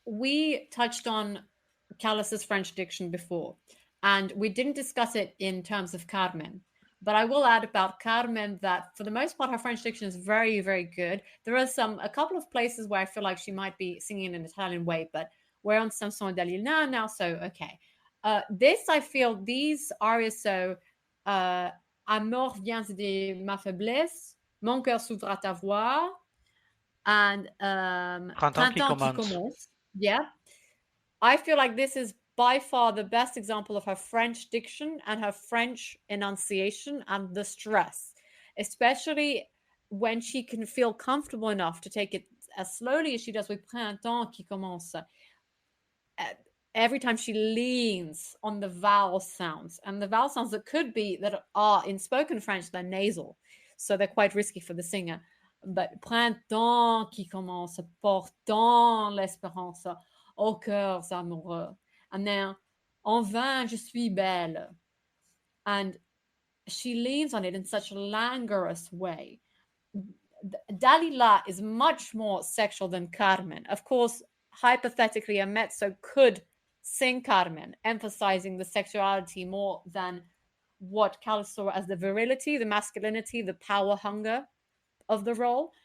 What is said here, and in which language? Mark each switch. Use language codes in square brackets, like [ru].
[en] we touched on Callas's French diction before, and we didn't discuss it in terms of Carmen. But I will add about Carmen that for the most part, her French diction is very, very good. There are a couple of places where I feel like she might be singing in an Italian way, but we're on Samson Dalila now, so okay. This, I feel, these arias, so Amour vient de ma faiblesse, Mon cœur s'ouvre à ta voix, and [fr] Printemps qui Printemps qui commence. [en] commence. Yeah. I feel like this is by far the best example of her French diction and her French enunciation and the stress, especially when she can feel comfortable enough to take it as slowly as she does with Printemps qui commence. Every time she leans on the vowel sounds, and the vowel sounds that could be that are in spoken French, they're nasal, so they're quite risky for the singer. But [fr] Printemps qui commence, portant l'espérance aux cœurs amoureux. [en] And now, [fr] en vain je suis belle. [en] And she leans on it in such a languorous way. Dalila is much more sexual than Carmen. Of course, hypothetically, a mezzo could sing Carmen, emphasizing the sexuality more than what Callas saw as the virility, the masculinity, the power hunger of the role.